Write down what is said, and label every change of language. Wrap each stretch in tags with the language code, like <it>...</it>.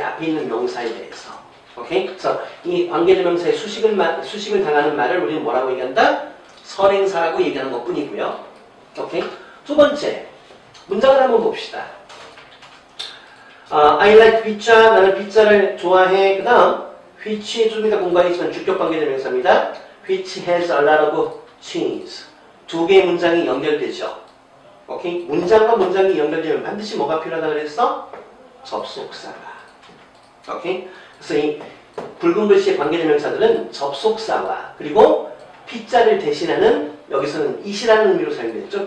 <ko>앞에 있는 명사에 대해서. 오케이? 그래서 이 관계대명사의 수식을 당하는 말을 우리는 뭐라고 얘기한다? 선행사라고 얘기하는 것 뿐이고요. 오케이? 두 번째, 문장을 한번 봅시다.</ko> <en>I like pizza.</en> <ko>나는 피자를 좋아해. 그 다음, which 좀 이따 공부하겠지만 주격 관계대명사입니다.</ko> <en>which has a lot of cheese.</en> <ko>두 개의 문장이 연결되죠. 오케이? 문장과 문장이 연결되면 반드시 뭐가 필요하다 그랬어? 접속사가. 오케이? 그래서 이 붉은 글씨의 관계대명사들은 접속사와 그리고 피자를 대신하는 여기서는 it이라는 의미로 사용됐죠.</ko>